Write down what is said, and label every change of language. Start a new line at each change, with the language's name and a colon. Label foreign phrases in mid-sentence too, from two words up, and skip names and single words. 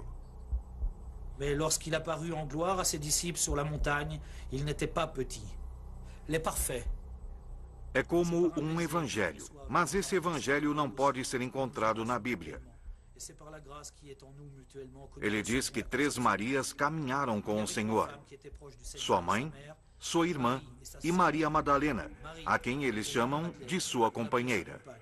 French: Mais lorsqu'il apparut en gloire à ses disciples sur la montagne, il n'était pas petit. Les parfaits.
Portuguese: É como um evangelho, mas esse evangelho não pode ser encontrado na Bíblia. Ele diz que 3 Marias caminharam com o Senhor. Sua mãe, sua irmã e Maria Madalena, a quem eles chamam de sua companheira.